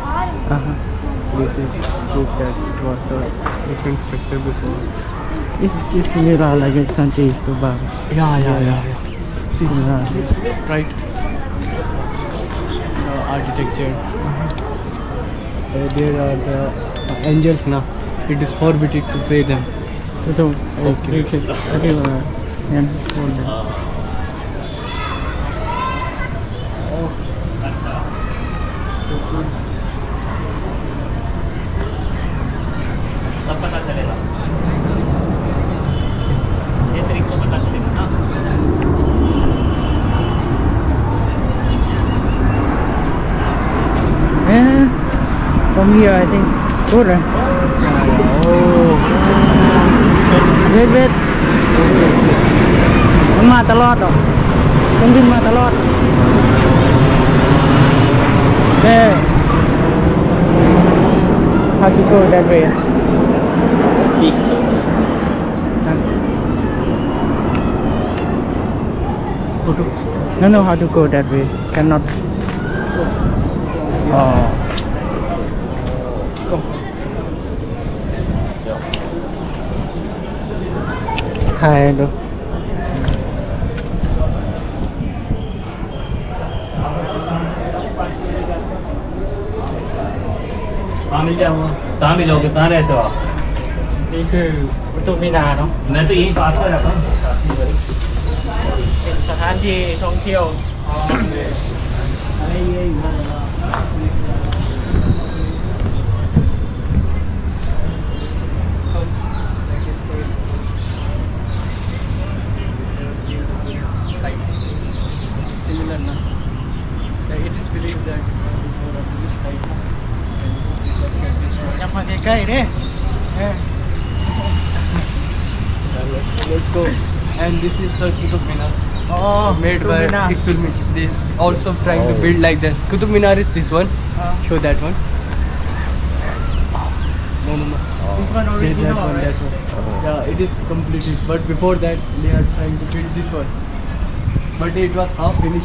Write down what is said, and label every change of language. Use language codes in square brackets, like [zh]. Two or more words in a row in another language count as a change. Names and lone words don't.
[en] This is proof that it was a different structure before. It's similar like a Sanjay Stupa Yeah. similar Right. Architecture. There are the angels now. It is forbidden to pray them. [th] okayงั้นคนเลย [hi] पता चलेगा क्षेत्र को पता चलेगा ना [en] from here I think good wait [th] มันมาตลอดหรอกมันบินมาตลอด [en] there how to go that way Peak photo. No, how to go that way? Cannot. Oh. [th] ถ่ายดู [hi] कहाँ मिल जाऊँगा कहाँ मिलोगे कहाँ रहते हो आप [th] นี่คือประตูมินาเนาะ [hi] मैं तो यहीं पास में रहता हूँ काफी बड़ी [th] เป็นสถานที่ท่องเที่ยว [hi] अरे ये इधर है ना। [en] Similar now. Like it is believed that before a Buddhist site, and [th] อย่ามาใกล้ๆเด้ [en] let's go. And this is the Qutub Minar, [th] อ๋อ [en] made [th] ประตู [en] by [th] มินา [en] Iltutmish. They also trying to build like this. Qutub Minar is this one. Show that one. No. This one That original, one, right? that one. Yeah, it is completed. But before that, they are trying to build this one. But it was half finished.